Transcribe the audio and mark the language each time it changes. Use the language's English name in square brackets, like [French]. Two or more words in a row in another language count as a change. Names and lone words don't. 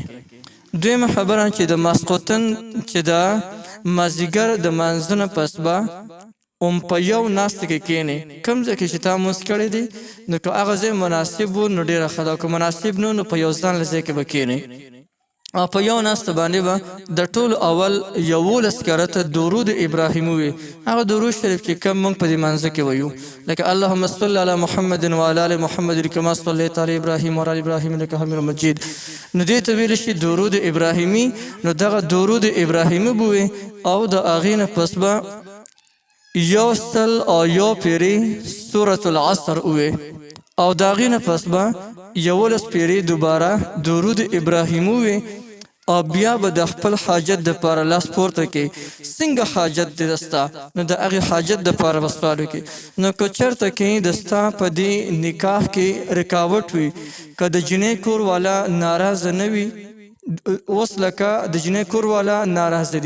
[Pashto] دویمه خبره چې د ماسخوتن چې ده مازدیګر د مانځه نه پس به په یو ناسته کې کښېنې کوم ځای کې چې تا مونځ کړی دی نو که هغه ځای مناسب و نو ډېره ښه ده، که مناسب نه نو په یو ځانله ځای کې به کښېنې او په یو ناسته باندې به د ټولو اول 11 کرته درود ابراهیمي وي. هغه درود شریف چې کوم موږ په دې مانځه کې ویو لکه [Arabic] اللهم صل علی محمد وعلى ال محمد کما صلیت علی ابراهیم وعلى ال ابراهیم انک حمید مجید. [Pashto] نو دې ته ویل شي درود ابراهیمي. نو دغه درود ابراهیمي به وي او د هغې نه پس به یو سل او یو پیری سورة العصر اوه او داغی نه پس با 11 پیری دوباره درود ابراهیم اوه او بیا به د خپل حاجت د پاره لاس پورته کې څنګه حاجت دې دستا نو د هغې حاجت د پاره وسوالو کې. نو که چېرته کې دستا په دې نکاح کې رکاوټ وي که د جنۍ کور والا ناراضه نه وي اوس لکه د جنۍ کور والا ناراضه